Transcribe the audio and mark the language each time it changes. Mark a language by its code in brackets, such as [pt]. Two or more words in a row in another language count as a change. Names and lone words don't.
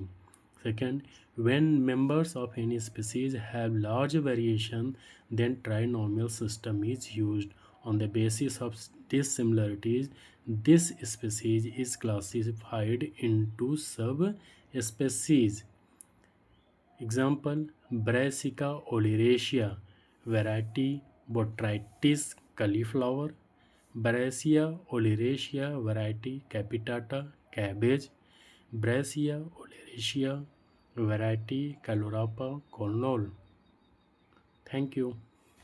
[en] Second, when members of any species have large variation, then trinomial system is used. On the basis of these similarities, this species is classified into subspecies. Example, [la] Brassica oleracea, [en] variety Botrytis cauliflower. [la] Brassia oleracea, [en] variety Capitata, cabbage. [la] Brassia oleracea, [en] variety Calorapa, cannoli. Thank you.